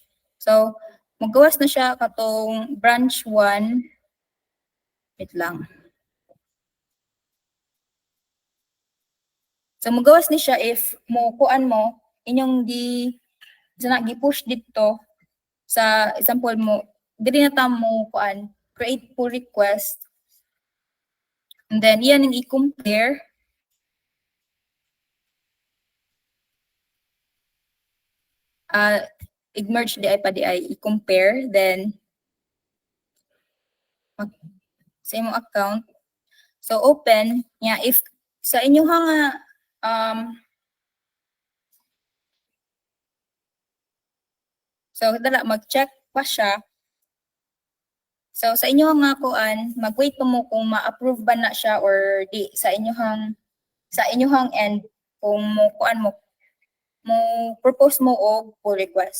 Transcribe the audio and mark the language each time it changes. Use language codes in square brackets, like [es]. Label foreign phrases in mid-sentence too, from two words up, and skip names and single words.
[ceb] So magawas na siya katong branch 1. Wait lang. So magawas ni siya if mo kuan mo inyong gi-push dito sa example mo dili na ta mo kuan [en] create pull request, and then [ceb] iyan ang i-compare i-merge di ay pa di ay i-compare, then sa imong account so open nya if sa inyong nga so dala mag-check pa siya So sa inyong nga kuan, mag-wait pa mo kung ma-approve ba na siya or di sa inyong end kung mo kuan mo propose mo og [en] pull request.